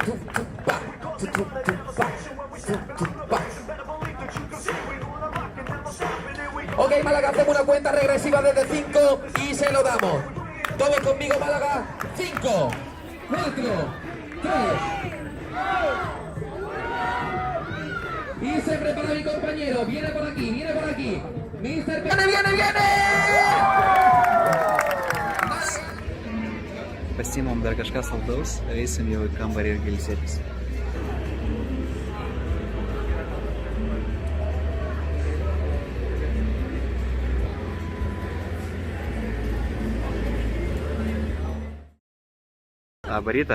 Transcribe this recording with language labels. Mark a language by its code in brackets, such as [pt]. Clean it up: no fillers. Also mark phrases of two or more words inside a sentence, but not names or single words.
[es] Ok, Málaga, hacemos una cuenta regresiva desde 5 y se lo damos. Todos conmigo, Málaga. 5, 4, 3. Y se prepara mi compañero. Viene por aquí, viene por aquí. Mister... ¡Viene, viene, viene! [lt] Pasiimam dar kažką saldaus, eisim jau į kambarį ir ilsėtis. Labą rytą.